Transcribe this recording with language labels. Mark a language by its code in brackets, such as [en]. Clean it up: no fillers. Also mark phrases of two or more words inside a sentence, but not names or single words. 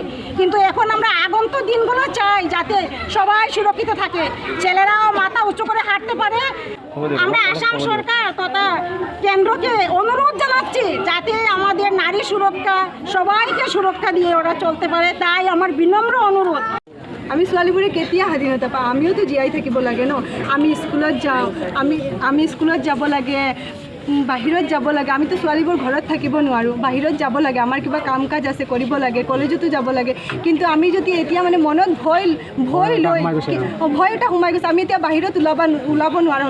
[bn] কিন্তু এখন আমরা আগন্ত দিনগুলো চাই যাতে সবাই সুরক্ষিত থাকে, ছেলেরাও মাথা উঁচু করে হাঁটতে পারে। আমরা আসাম সরকার তথা কেন্দ্রকে অনুরোধ জানাচ্ছি যাতে আমাদের নারী সুরক্ষা, সবাইকে সুরক্ষা দিয়ে ওরা চলতে পারে, তাই আমার বিনম্র অনুরোধ। [as] আমি ছোৱালীবোৰে কেতিয়া স্বাধীনতা পাওঁ? আমিওতো জীয়াই থাকিব লাগে ন। আমি স্কুলত যাওঁ, আমি স্কুলত যাব লাগে, বাহিৰত যাব লাগে। আমিতো ছোৱালীবোৰ ঘৰত থাকিব নোৱাৰোঁ, বাহিৰত যাব লাগে, আমাৰ কিবা কাম কাজ আছে কৰিব লাগে, কলেজতো যাব লাগে। কিন্তু আমি যদি এতিয়া মানে মনত ভয় লৈ ভয় এটা সোমাই গৈছে, আমি এতিয়া বাহিৰত ওলাব নোৱাৰোঁ।